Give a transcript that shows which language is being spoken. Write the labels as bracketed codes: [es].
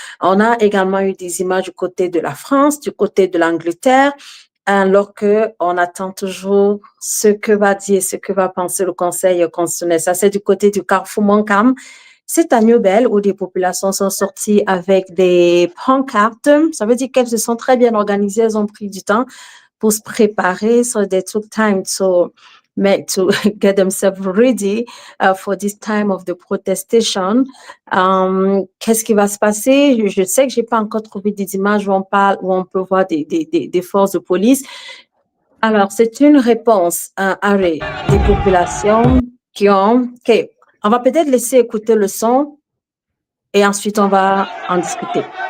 [fr] On a également eu des images du côté de la France, du côté de l'Angleterre, alors qu'on attend toujours ce que va dire, ce que va penser le Conseil constitutionnel. Ça, c'est du côté du Carrefour Moncam. C'est à Newbel où des populations sont sorties avec des pancartes. Ça veut dire qu'elles se sont très bien organisées, elles ont pris du temps pour se préparer. [en] So they took time to get themselves ready for this time of the protestation. [fr] Qu'est-ce qui va se passer? Je sais que j'ai pas encore trouvé des images où on peut voir des forces de police. Alors, c'est une réponse à arrêt des populations qui ont... OK, on va peut-être laisser écouter le son et ensuite on va en discuter.